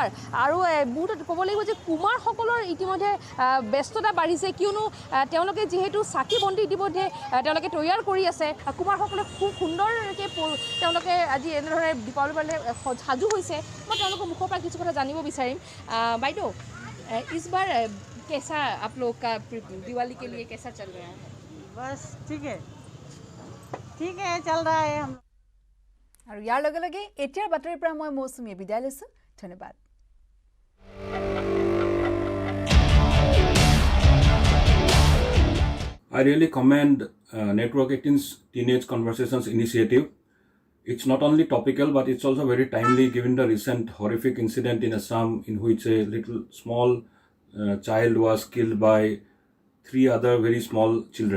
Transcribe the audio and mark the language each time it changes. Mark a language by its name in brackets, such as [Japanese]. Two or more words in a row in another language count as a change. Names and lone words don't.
[Assamese] আৰু বহুতো ক'ব লাগিব যে কুমাৰসকলৰ ইতিমধ্যে ব্যস্ততা বাঢ়িছে, কিয়নো তেওঁলোকে যিহেতু চাকি বন্তি ইতিমধ্যে তেওঁলোকে তৈয়াৰ কৰি আছে। কুমাৰসকলে খুব সুন্দৰকৈ তেওঁলোকে আজি এনেধৰণে দীপাৱলীৰ বাবে সাজু হৈছে। মই তেওঁলোকৰ মুখৰ পৰা কিছু কথা জানিব বিচাৰিম। বাইদেউ, [Hindi] इस बार कैसा आप लोग का दिवाली के लिए कैसा चल रहा है? बस ठीक है चल रहा है हम [Assamese] আৰু ইয়াৰ লগে লগে এতিয়াৰ বাতৰিৰ পৰা মই মৌচুমীয়ে বিদায় লৈছোঁ ধন্যবাদ [English] I really commend Network 18's Teenage Conversations initiative. It's not only topical, but it's also very timely given the recent horrific incident in Assam in which a little small child was killed by 3 other very small children.